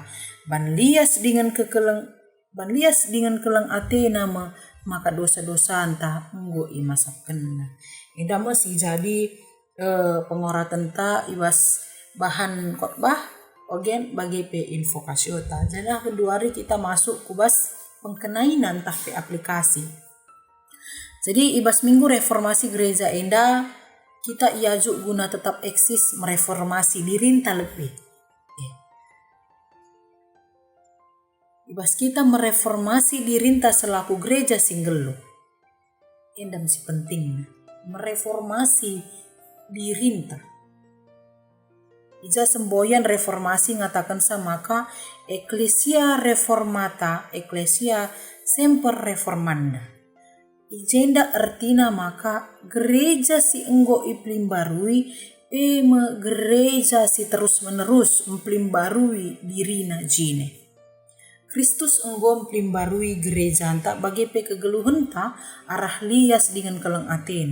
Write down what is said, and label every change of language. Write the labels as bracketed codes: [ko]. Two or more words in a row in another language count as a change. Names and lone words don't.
[btx] Ban lias dengan keleng ati nama maka dosa-dosa anta enggo imasapkan. Ida masih jadi pengoratan ta ibas bahan khotbah ogen bagi pe invokasio ta. Jadi kedua hari kita masuk kubas pengkenainan tah pe aplikasi. Jadi ibas minggu reformasi gereja enda kita iaju guna tetap eksis mereformasi dirinta lebih. Ibas kita mereformasi dirinta selaku gereja singgelo. Endam si penting mereformasi dirinta. Ija semboyan reformasi ngatakan samaka [la] Ecclesia reformata, Ecclesia semper reformanda. [btx] Ijenda artina maka gereja si enggo iplimbarui gereja si terus menerus memplimbarui dirina jine. Kristus enggo memplimbarui gereja anta bagi pe kegeluhan ta arah lias dengan keleng atena.